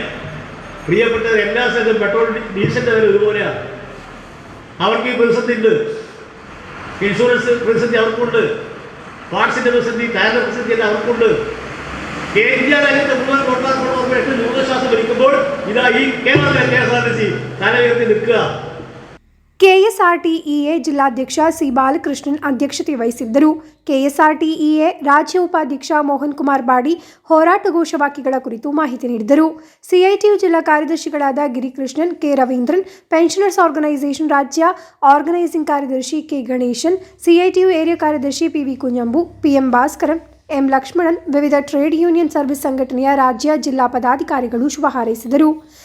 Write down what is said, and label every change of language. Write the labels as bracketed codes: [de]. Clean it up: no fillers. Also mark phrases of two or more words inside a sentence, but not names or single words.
[ml] പ്രിയപ്പെട്ടത്, എല്ലാ സ്ഥലത്തും പെട്രോൾ ഡീസലിൻ്റെ വില ഇതുപോലെയാണ്. അവർക്ക് ഈ പ്രതിസന്ധിയുണ്ട്. ഇൻഷുറൻസ് പ്രതിസന്ധി അവർക്കുണ്ട്, പാർട്സിൻ്റെ പ്രതിസന്ധി, ടയറിൻ്റെ പ്രതിസന്ധി എല്ലാം അവർക്കുണ്ട്. ഇന്ത്യ രാജ്യത്തെ മുഴുവൻ റോഡ് ട്രാൻസ്പോർട്ട് കോർപ്പറേഷൻ ന്യൂനശ്വാസം ഭരിക്കുമ്പോൾ ഇതാ ഈ കേരളത്തിലെ KSRTC തല ഉയർത്തി നിൽക്കുക. [kn] ಕೆಎಸ್ಆರ್ಟಿಇಎ ಜಿಲ್ಲಾಧ್ಯಕ್ಷ ಸಿ ಬಾಲಕೃಷ್ಣನ್ ಅಧ್ಯಕ್ಷತೆ ವಹಿಸಿದ್ದರು. ಕೆಎಸ್ಆರ್ಟಿಇಎ ರಾಜ್ಯ ಉಪಾಧ್ಯಕ್ಷ ಮೋಹನ್ ಕುಮಾರ್ ಬಾಡಿ ಹೋರಾಟ ಘೋಷವಾಕ್ಯಗಳ ಕುರಿತು ಮಾಹಿತಿ ನೀಡಿದರು. ಸಿಐಟಿಯು ಜಿಲ್ಲಾ ಕಾರ್ಯದರ್ಶಿಗಳಾದ ಗಿರಿಕೃಷ್ಣನ್, ಕೆ ರವೀಂದ್ರನ್, ಪೆನ್ಷನರ್ಸ್ ಆರ್ಗನೈಸೇಷನ್ ರಾಜ್ಯ ಆರ್ಗನೈಸಿಂಗ್ ಕಾರ್ಯದರ್ಶಿ ಕೆ ಗಣೇಶನ್, ಸಿಐಟಿಯು ಏರಿಯಾ ಕಾರ್ಯದರ್ಶಿ ಪಿವಿ ಕುಂಜಂಬು, ಪಿಎಂ ಭಾಸ್ಕರನ್, ಎಂ ಲಕ್ಷ್ಮಣನ್, ವಿವಿಧ [en] trade union service [kn] ಸಂಘಟನೆಯ ರಾಜ್ಯ ಜಿಲ್ಲಾ ಪದಾಧಿಕಾರಿಗಳು ಶುಭ ಹಾರೈಸಿದರು.